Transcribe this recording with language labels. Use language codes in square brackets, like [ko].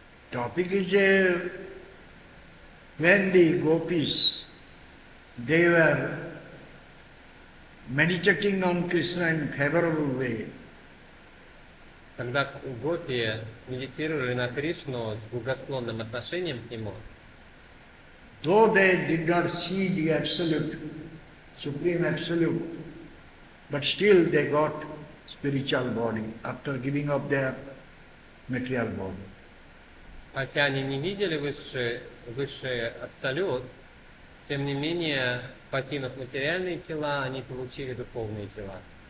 [en] Topic is when the gopis, they were meditating on Krishna in favorable way. [ru] Когда гопи медитировали на Кришну с благосклонным отношением к нему, [en] Though they did not see the absolute, supreme absolute, but still they got spiritual body after giving up their material body. [ru] хотя они не видели высший абсолют, тем не менее, покинув материальные тела, они получили духовные тела.